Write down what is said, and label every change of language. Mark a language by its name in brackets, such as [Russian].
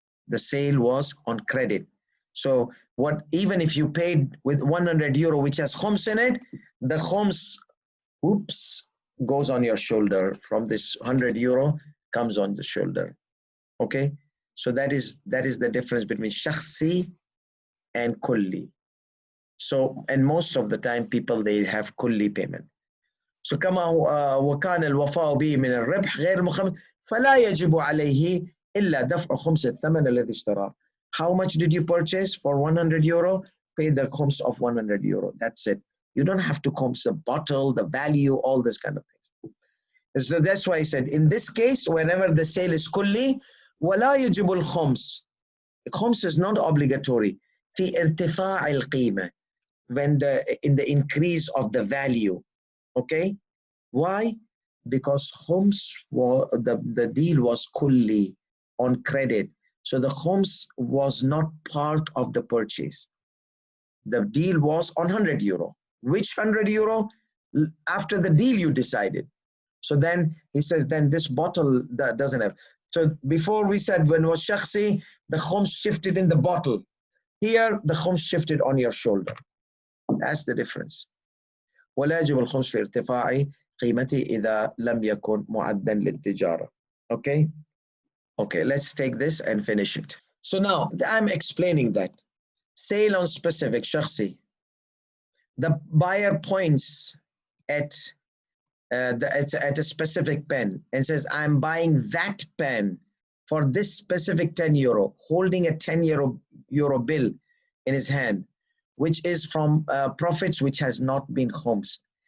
[English] The sale was on credit. So what, even if you paid with 100 euro which has khums in it, the khums, oops, goes on your shoulder. From this 100 euro comes on the shoulder. Okay, so that is the difference between shakhsi and kulli. So, and most of the time people, they have kulli payment. [Arabic] So كما وكان الوفاء به من الربح غير مخمس فلا يجب عليه إلا دفع خمس الثمن الذي اشتراه. [English] How much did you purchase for 100 euro? Pay the khums of 100 euro. That's it. You don't have to khums the bottle, the value, all this kind of things. So that's why I said, in this case, whenever the sale is kulli, [Arabic] ولا يجب الخمس. [English] Khums is not obligatory. [Arabic] في ارتفاع القيمة, [English] when in the increase of the value. Okay, why? Because khums, the deal was kulli, on credit. So the khums was not part of the purchase. The deal was on 100 euro. Which 100 euro? After the deal you decided. So then he says, then this bottle that doesn't have. So before we said when it was shakhsi, the khums shifted in the bottle. Here, the khums shifted on your shoulder. That's the difference. [Arabic] ولا يجب الخمس في ارتفاع قيمته إذا لم يكن معدا للتجارة. [English] Okay? Okay, let's take this and finish it. So now, I'm explaining that. Sale on specific, shakhsi. The buyer points at a specific pen and says, I'm buying that pen for this specific 10 euro, holding a 10 euro bill in his hand, which is from profits which has not been khums.